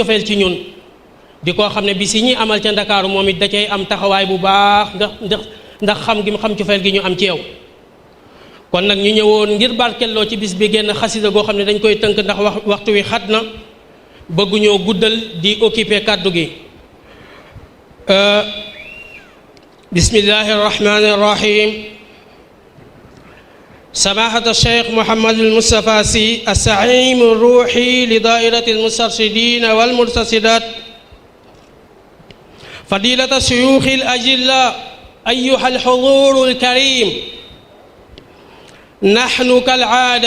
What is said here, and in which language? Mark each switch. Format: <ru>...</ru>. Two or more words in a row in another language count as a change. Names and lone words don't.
<wo>cofeel ci ñun di koo xam ne bis yi ñuy amal ca Ndakaaru moom it da cay am taxawaay bu baax ndax xam gi mu xam cofeel gi ñu am ci yow kon nag ñu ñëwoon ngir barkelloo ci bis bi génn xasida goo xam ne dañ koy tënk ndax waxtu wi xat na bëgguñoo guddal di occuper kàddu gi</wo> <ar>بسم الله الرحمن الرحيم سماحة الشيخ محمد المصطفى سي الزعيم الروحي لدائرة المسترشدين والمرتشدات فضيلة الشيوخ الأجلاء أيها الحضور الكريم نحن كالعادة</ar>